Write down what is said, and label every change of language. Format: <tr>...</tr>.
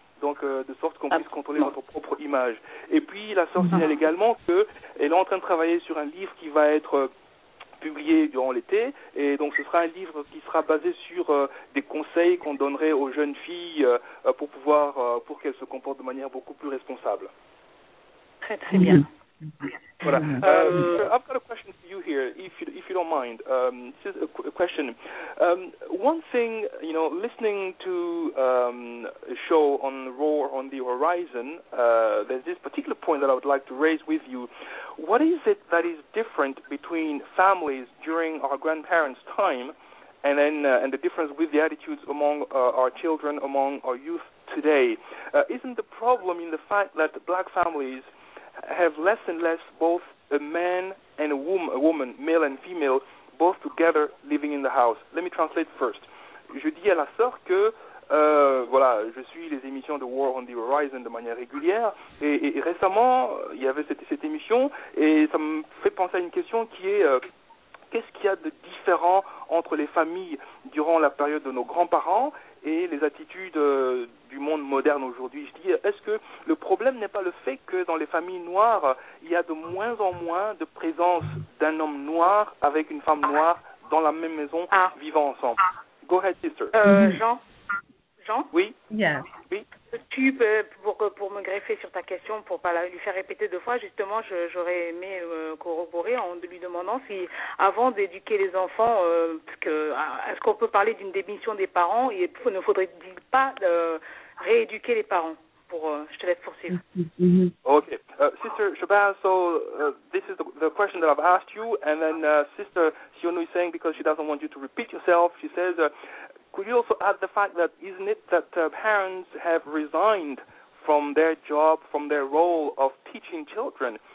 <fr>Donc, de sorte qu'on puisse contrôler notre propre image. Et puis, la sœur signale également qu'elle est en train de travailler sur un livre qui va être publié durant l'été. Et donc, ce sera un livre qui sera basé sur des conseils qu'on donnerait aux jeunes filles pour qu'elles se comportent de manière beaucoup plus responsable. Très, très bien. Voilà.</fr> <en>I've got a question for you here, if you don't mind. Just a question. One thing, listening to a show on Roar on the Horizon, there's this particular point that I would like to raise with you. What is it that is different between families during our grandparents' time, and the difference with the attitudes among our children, among our youth today? Isn't the problem in the fact that black families have less and less both a man and a woman, male and female, both together living in the house? Let me translate first.</en> <fr>Je dis à la sœur que je suis les émissions de War on the Horizon de manière régulière et récemment il y avait cette émission et ça me fait penser à une question qui est qu'est-ce qu'il y a de différent entre les familles durant la période de nos grands-parents et les attitudes du monde moderne aujourd'hui? Je dis, est-ce que le problème n'est pas le fait que dans les familles noires, il y a de moins en moins de présence d'un homme noir avec une femme noire dans la même maison vivant ensemble?</fr> <en>Go ahead, sister. Jean?</en> <fr>Oui?</fr> <en>Yes.</en> <fr>Oui? Tu peux, pour me greffer sur ta question, pour pas lui faire répéter deux fois, justement, j'aurais aimé corroborer en lui demandant si, avant d'éduquer les enfants, est-ce qu'on peut parler d'une démission des parents et ne faudrait-il pas rééduquer les parents? Je te laisse poursuivre.</fr> <en>Okay. Sister Shabazz, so this is the question that I've asked you, and then Sister Sionou is saying, because she doesn't want you to repeat yourself, she says, could you also add the fact that isn't it that parents have resigned from their job, from their role of teaching children?</en>